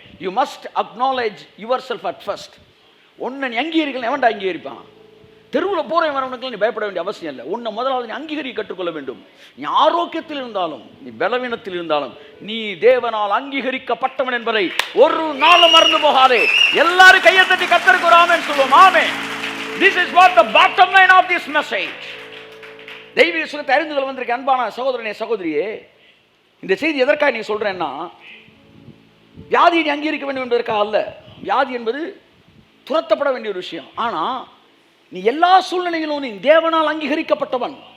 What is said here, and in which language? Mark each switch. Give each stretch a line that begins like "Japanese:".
English: You must acknowledge yourself at first.
Tamil: ஒன்றை நீ அங்கீகரிக்கலாம். எவன்டா அங்கீகரிப்பான்? தெருவில் போகிறவன் வரவனுக்குலாம் நீ பயப்பட வேண்டிய அவசியம் இல்லை. உன்னை முதலாவது நீ அங்கீகரிக்க கற்றுக்கொள்ள வேண்டும். நீ ஆரோக்கியத்தில் இருந்தாலும் நீ பலவீனத்தில் இருந்தாலும் நீ தேவனால் அங்கீகரிக்கப்பட்டவன் என்பதை ஒரு நாளும் மறந்து போகாதே. எல்லாரும் கையை தட்டி கர்த்தருக்கு ஒரு ஆமென் சொல்லுவோம். ஆமென்.
English: This is what the bottom line of this message.
Tamil: தெய்வீக சுகத்தை அறிந்து கொள்ள வந்திருக்க அன்பான சகோதரனே, சகோதரியே, இந்த செய்தி எதற்காக நீ சொல்றேன்னா, வியாதியை நீ அங்கீகரிக்க வேண்டும் என்பதற்காக அல்ல. வியாதி என்பது துரத்தப்பட வேண்டிய ஒரு விஷயம். ஆனால் நீ எல்லா சூழ்நிலையிலும் நீ தேவனால் அங்கீகரிக்கப்பட்டவன்.